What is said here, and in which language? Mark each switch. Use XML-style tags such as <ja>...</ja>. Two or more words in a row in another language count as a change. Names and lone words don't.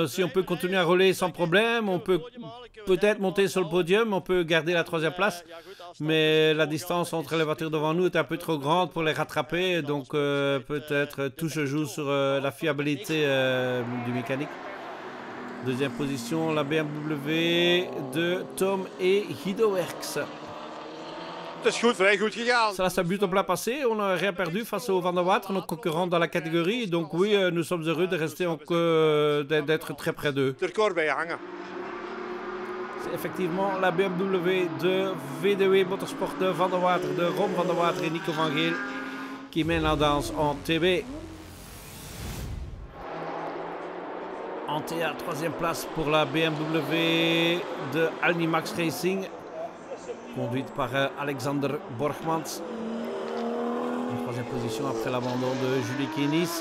<fr>Si on peut continuer à rouler sans problème, on peut peut-être monter sur le podium, on peut garder la 3e place. Mais la distance entre les voitures devant nous est un peu trop grande pour les rattraper. Donc peut-être tout se joue sur la fiabilité du mécanique. 2e position, la BMW de Tom et Guido Werks.</fr> <nl>Het is goed, vrij goed gegaan.</nl> <fr>Ça s'est plutôt bien passé. On n'a rien perdu face au Van der Water, notre concurrent dans la catégorie. Donc oui, nous sommes heureux de rester d'être très près d'eux.</fr> <nl>Het record bij hangen.</nl> <fr>C'est effectivement la BMW de VDW Motorsport de Van der Water, de Ron Van der Water et Nico van Geel qui mène la danse en TB. En TA, 3e place pour la BMW de Alnimax Racing, conduite par Alexander Borgmans. En 3e position après l'abandon de Julie Kinis.</fr>